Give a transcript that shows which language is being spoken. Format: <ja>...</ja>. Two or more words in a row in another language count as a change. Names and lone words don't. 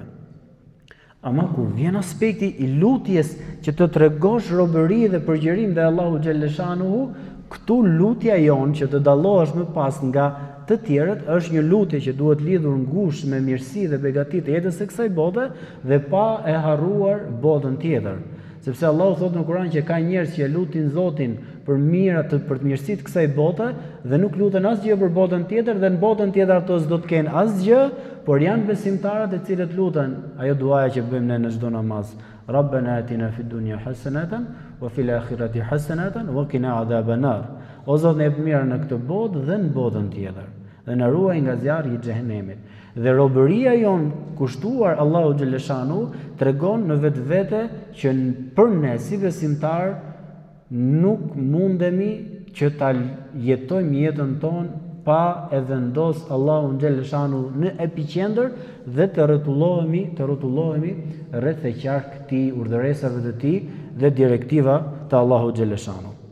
<sq>Ama kur vjen aspekti i lutjes që të tregosh robëri dhe përgjërim ndaj Allahut xhaleshanuhu, Këtu lutja jonë që të dallohesh më pas nga të tjerët është një lutje që duhet lidhur ngushtë me mirësi dhe begati të jetës së kësaj bote dhe pa e harruar botën tjetër. Sepse Allahu thotë në Kur'an që ka njerëz që lutin Zotin për mirat për të mirësitë kësaj bote dhe nuk luten asgjë për botën tjetër dhe në botën tjetër ato s'do të kenë asgjë, por janë besimtarët e cilët luten ajo duaja që bëjmë ne në çdo namaz.</sq> <ar>ربنا آتنا في الدنيا حسنة وفي الآخرة حسنة وقنا عذاب النار.</ar> <sq>O Zot, ne jep mirë në këtë botë dhe në botën tjetër dhe na ruaj nga zjarri i xhehenemit. Dhe robëria jon kushtuar Allahu xhaleshanu tregon në vetvete që për ne si besimtar nuk mundemi që ta jetojmë jetën tonë pa e vendos Allahu xhaleshanu në epiqendër dhe të rrotullohemi rreth e qark këtij urdhëresave të tij dhe direktiva të Allahu xhaleshanu.</sq>